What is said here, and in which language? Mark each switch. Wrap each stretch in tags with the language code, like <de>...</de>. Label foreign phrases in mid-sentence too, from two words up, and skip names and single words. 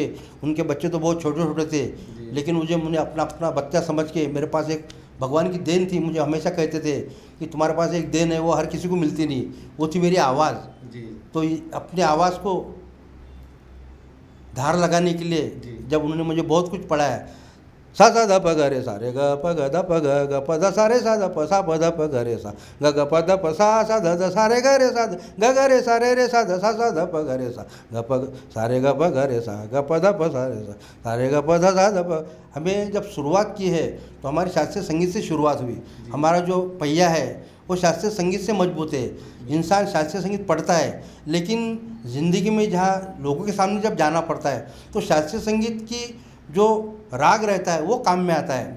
<hi>उनके बच्चे तो बहुत छोटे छोटे थे, लेकिन मुझे अपना बच्चा समझ के, मेरे पास एक भगवान की देन थी। मुझे हमेशा कहते थे कि तुम्हारे पास एक देन है, वो हर किसी को मिलती नहीं, वो थी मेरी आवाज़। तो अपने आवाज़ को धार लगाने के लिए जब उन्होंने मुझे बहुत कुछ पढ़ाया, सा सा ध प ग रे सा रे ग प ग ध प ग ग प ध सा रे सा ध प सा प ध प ग रे सा ग ग प ध प सा सा ध ध सा रे ग रे सा ग ग रे सा रे सा ध सा सा ध प ग रे सा ग प सा रे ग प ग रे सा ग प ध प सा रे सा रे ग प ध सा ध प। हमें जब शुरुआत की है तो हमारी शास्त्रीय संगीत से शुरुआत हुई। हमारा जो पहिया है वो शास्त्रीय संगीत से मजबूत है। इंसान शास्त्रीय संगीत पढ़ता है, लेकिन ज़िंदगी में जहाँ लोगों के सामने जब जाना पड़ता है तो शास्त्रीय संगीत की जो राग रहता है वो काम में आता है,</hi>